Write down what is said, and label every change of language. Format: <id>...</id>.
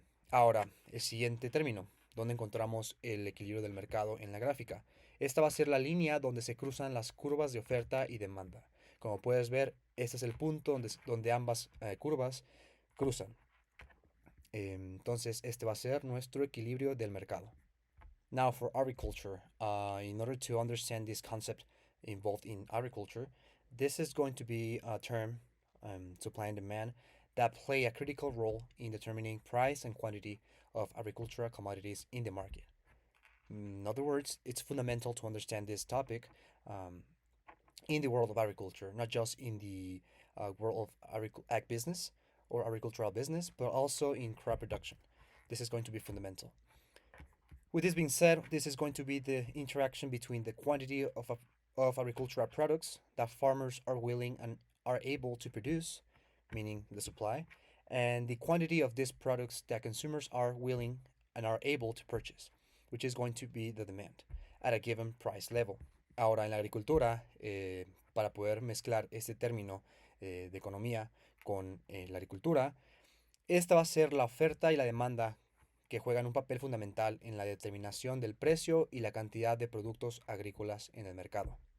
<es>Ahora, el siguiente término, donde encontramos el equilibrio del mercado en la gráfica. Esta va a ser la línea donde se cruzan las curvas de oferta y demanda. Como puedes ver, este es el punto donde ambas curvas cruzan. Entonces, este va a ser nuestro equilibrio del mercado.</es> <en>Now, for agriculture, in order to understand this concept involved in agriculture, this is going to be a term, supply and demand, that play a critical role in determining price and quantity of agricultural commodities in the market. In other words, it's fundamental to understand this topic in the world of agriculture, not just in the world of ag business or agricultural business, but also in crop production. This is going to be fundamental. With this being said, this is going to be the interaction between the quantity of agricultural products that farmers are willing and are able to produce, meaning the supply, and the quantity of these products that consumers are willing and are able to purchase, which is going to be the demand at a given price level.</en> <es>Ahora, en la agricultura, para poder mezclar este término de economía con la agricultura, esta va a ser la oferta y la demanda que juegan un papel fundamental en la determinación del precio y la cantidad de productos agrícolas en el mercado.</es>